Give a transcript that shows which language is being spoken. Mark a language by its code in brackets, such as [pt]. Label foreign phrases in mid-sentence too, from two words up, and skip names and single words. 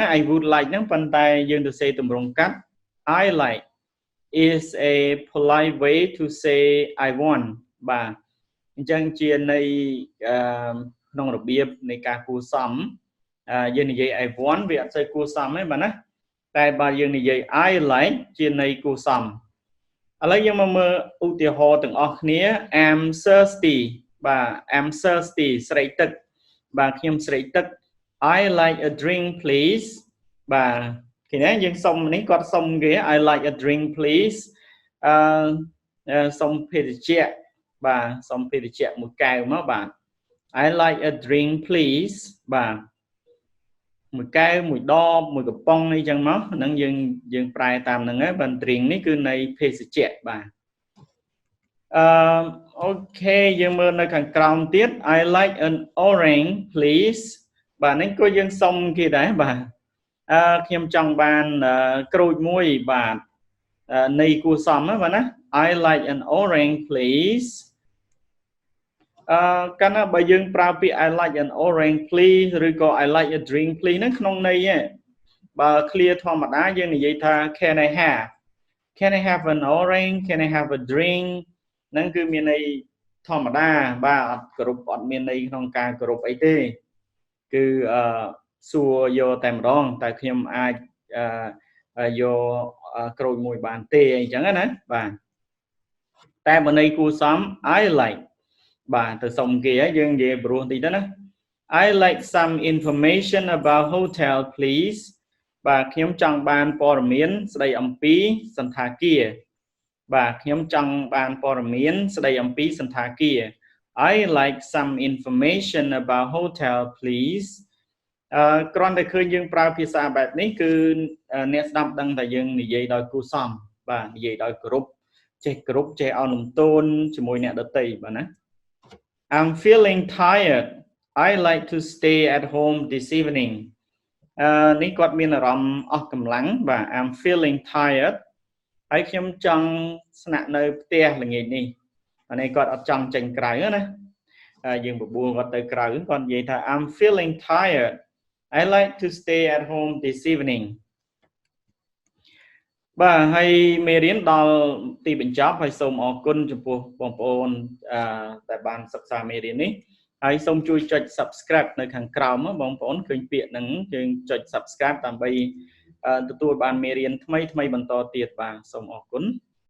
[en] I would like [km] ហ្នឹងប៉ុន្តែយើងទៅសេទម្រង់កាត់ [en] I like is a polite way to say I want [km] បាទអញ្ចឹង ជានៃក្នុងរបៀបនៃការគួរសមយើងនិយាយ [en] I want [km] វាអត់សូវគួរសមទេបាទណាតែបើយើងនិយាយ [en] I like [km] ជានៃគួរសមឥឡូវយើងមកមើលឧទាហរណ៍ទាំងអស់គ្នា [en] I'm thirsty [km] បាទ [en] I'm thirsty [km] ស្រេកទឹកបាទខ្ញុំស្រេកទឹក [en] I like a drink please [km] បាទឃើញទេយើងសុំនេះគាត់សុំគេ [en] I like a drink please [km] សុំភេសជ្ជៈបាទសុំភេសជ្ជៈមួយកែវមកបាទ [en] I like a drink please [km] បាទមួយកែវមួយដបមួយកំប៉ុងអីចឹងមកហ្នឹងយើងប្រែតាមហ្នឹងហើយបាទ drink នេះគឺនៃភេសជ្ជៈបាទ អូខេយើងមើលនៅខាងក្រោមទៀត [en] I like an orange please [km] បាទនេះក៏យើងសុំគេដែរបាទខ្ញុំចង់បានក្រូចមួយបាទនៃគួរសមណាបាទណា [en] I like an orange please [km] កាលណាបើយើងប្រើពាក្យ [en] I like an orange please [km] ឬក៏ [en] I like a drink please [km] ហ្នឹងក្នុងន័យបើ clear ធម្មតាយើងនិយាយថា [en] can I have an orange can I have a drink [km] ហ្នឹងគឺមានន័យធម្មតាបាទអត់គ្រប់អត់មានន័យក្នុងការគោរពអីទេគឺសួរយកតែម្ដងតែខ្ញុំអាចយកក្រូចមួយបានទេអញ្ចឹងណាបាទតែបើន័យគួរសម [en] I like [km] បាទទៅសុំគេហើយយើងនិយាយព្រោះបន្តិ ចទៅណា [en] I like some information about hotel please [km] បាទខ្ញុំចង់បានព័ត៌មានស្ដីអំពីសណ្ឋាគារបាទខ្ញុំចង់បានព័ត៌មានស្ដីអំពីសណ្ឋាគារ [en] I like some information about hotel please [km] គ្រាន់តែឃើញយើងប្រើភាសាបែបនេះគឺអ្នកស្ដាប់ដឹងតែយើងនិយាយដោយគួរសមបាទនិយាយដោយគោរពចេះគោរពចេះ អោនលំទោនជាមួយអ្នកដទៃបាទណា [en] I'm feeling tired I like to stay at home this evening [km] នេះគាត់មានអារម្មណ៍អស់កម្លាំងបាទ [en] I'm feeling tired [km] ហើយខ្ញុំចង់ស្នាក់នៅផ្ទះល្ងាចនេះអានេះគាត់អត់ចង់ចេញក្រៅណាយើងបបួលគាត់ទៅក្រៅគាត់និយាយថា [en] I'm feeling tired I like to stay at home this evening [km] បាទហើយមេរៀនដល់ទីបញ្ចប់ហើយសូមអរគុណចំពោះបងប្អូនដែលបានសិក្សាមេរៀននេះហើយសូមជួយចុច subscribe នៅខាងក្រោមបងប្អូនឃើញពាក្យហ្នឹងយើងចុច subscribe ដើម្បីទទួលបានមេរៀនថ្មីបន្តទៀតបាទសូមអរគុណ